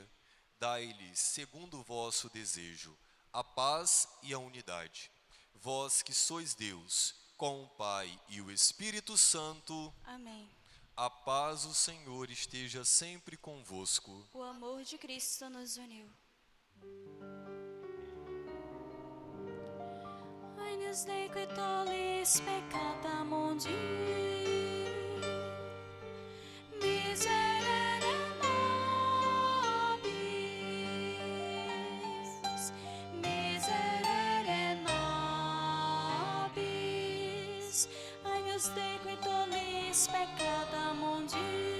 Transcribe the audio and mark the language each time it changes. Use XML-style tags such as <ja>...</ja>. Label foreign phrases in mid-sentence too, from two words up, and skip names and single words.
<pt>Dai-lhes, segundo o vosso desejo, a paz e a unidade. Vós que sois Deus, com o Pai e o Espírito Santo, Amém. a paz do Senhor esteja sempre convosco. O amor de Cristo nos uniu.</pt> <la>Agnus Dei qui tollis peccata mundi, miserere nobis, miserere nobis, agnus Dei qui tollis peccata mundi,</la>